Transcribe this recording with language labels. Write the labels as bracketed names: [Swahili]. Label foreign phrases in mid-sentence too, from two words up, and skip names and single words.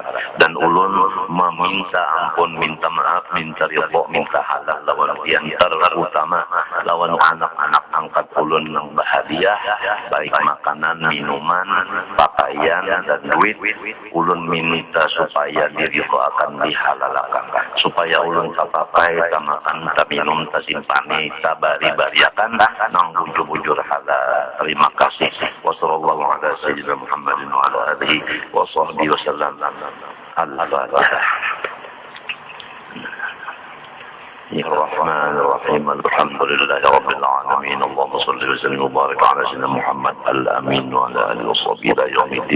[Banjar] Dan ulun meminta ampun, minta maaf, minta ridho, minta halal lawan kian terutama lawan anak-anak angkat ulun yang bahagia, baik makanan, minuman, pakaian dan duit. Ulun minta supaya diridho akan dihalalkan, supaya ulun tapapai, tamakan, taminum, tasimpani, tabari-bariakan nang bujur-bujur halal. [Indonesian] Terima kasih. [Arabic] وصلى الله على سيدنا محمد وعلى آله وصحبه وسلم. Al-Fatihah. الرحمن الرحيم الحمد لله رب العالمين اللهم صل وسلم وبارك على سيدنا محمد الأمين وعلى آله وصحبه إلى يوم الدين